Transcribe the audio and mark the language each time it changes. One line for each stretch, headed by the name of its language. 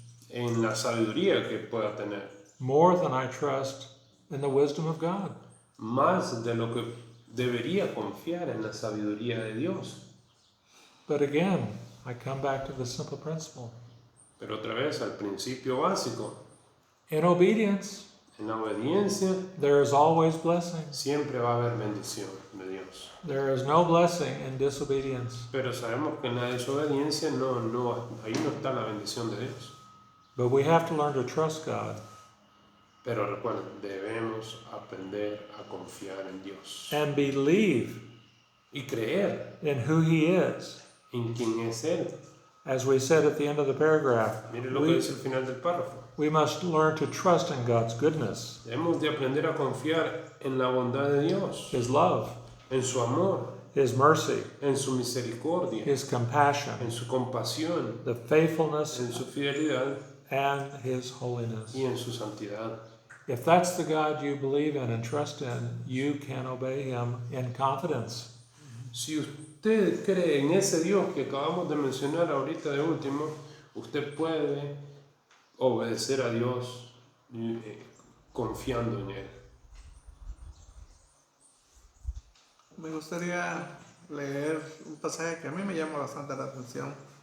Spanish: en la sabiduría que pueda tener,
English: more than I trust in the wisdom of God.
Spanish: más de lo que debería confiar en la sabiduría de Dios.
English: But again, I come back to the simple principle.
Spanish: Pero otra vez al principio básico,
English: In obedience,
Spanish: en la obediencia
English: there is always blessing.
Spanish: siempre va a haber bendición de Dios.
English: There is no blessing in disobedience.
Spanish: Pero sabemos que en la desobediencia ahí no está la bendición de Dios.
English: But we have to learn to trust God
Spanish: Pero recuerden, debemos aprender a confiar en Dios
English: and believe
Spanish: y creer
English: in who he is.
Spanish: en quién es Él.
English: As we said at the end of the paragraph,
Spanish: Mire lo que dice el final del párrafo.
English: we must learn to trust in God's goodness,
Spanish: Debemos de aprender a confiar en la bondad de Dios,
English: his love,
Spanish: en su amor,
English: his mercy,
Spanish: en su misericordia,
English: his compassion,
Spanish: en su compasión,
English: the faithfulness,
Spanish: en su fidelidad
English: and his holiness.
Spanish: y en su santidad.
English: If that's the God you believe in and trust in, you can obey him in confidence.
Spanish: Si usted cree en ese Dios que acabamos de mencionar ahorita de último, usted puede obedecer a Dios confiando en Él. Me gustaría leer un pasaje que a mí me llama bastante la atención.